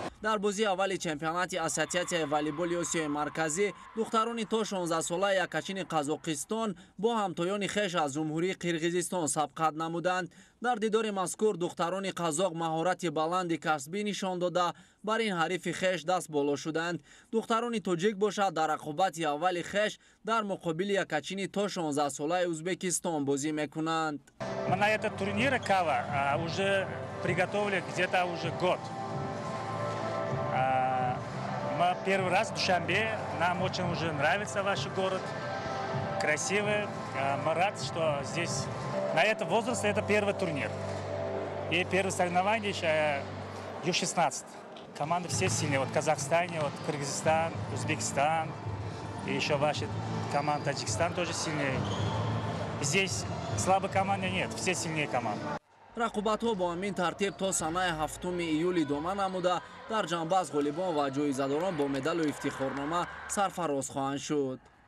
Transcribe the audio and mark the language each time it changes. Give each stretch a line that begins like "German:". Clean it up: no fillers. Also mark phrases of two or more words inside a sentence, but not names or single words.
Tajik: дар бозии аввали чемпионати ассотсиатсияи волейболи Осиёи марказӣ духтарони то 16 сола Якачини Қазоқистон бо ҳамтоёни хеш аз ҷумҳурии Қирғизистон сабқат намуданд. дар дидори мазкур духтарони қазоқ маҳорати баланди касбӣ нишон дода бар ин ҳарифи хеш даст боло шуданд. духтарони тоҷик бошад дар рақобати аввали хеш дар муқобили Якачини то 16 солаи Узбекистон бозӣ мекунанд.
Russian: Мы на этот турнир кава уже приготовили где-то уже год. Мы первый раз в Душанбе, нам очень уже нравится ваш город, красивый. Мы рады, что здесь на этом возрасте это первый турнир. И первое соревнование еще Ю-16. Команды все сильные, вот Казахстан, вот Кыргызстан, Узбекистан, и еще ваши команды Таджикистан тоже сильнее. Здесь слабой команды нет, все сильнее команды.
Tajik: рақобатҳо бо ҳамин тартиб то санаи 7 июл идома намуда дар ҷанбаз ғолибон ва ҷоизадорон бо медалу ифтихорнома сарфароз хоҳанд шуд.